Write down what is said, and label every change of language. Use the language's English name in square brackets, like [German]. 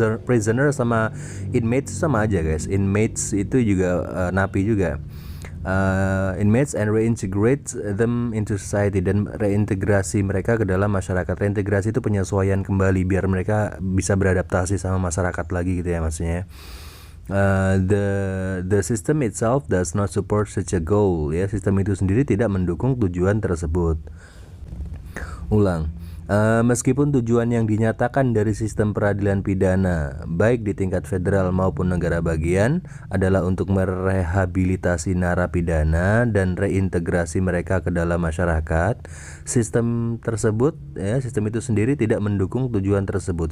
[Indonesian] Prisoner sama inmates sama aja guys. Inmates itu juga napi juga. [English] Inmates and reintegrate them into society, [Indonesian] dan reintegrasi mereka ke dalam masyarakat. Reintegrasi itu penyesuaian kembali biar mereka bisa beradaptasi sama masyarakat lagi gitu ya maksudnya. [English] The system itself does not support such a goal. [Indonesian] Ya, sistem itu sendiri tidak mendukung tujuan tersebut. Ulang. Meskipun tujuan yang dinyatakan dari sistem peradilan pidana, baik di tingkat federal maupun negara bagian, adalah untuk merehabilitasi narapidana dan reintegrasi mereka ke dalam masyarakat, sistem tersebut, ya, sistem itu sendiri tidak mendukung tujuan tersebut.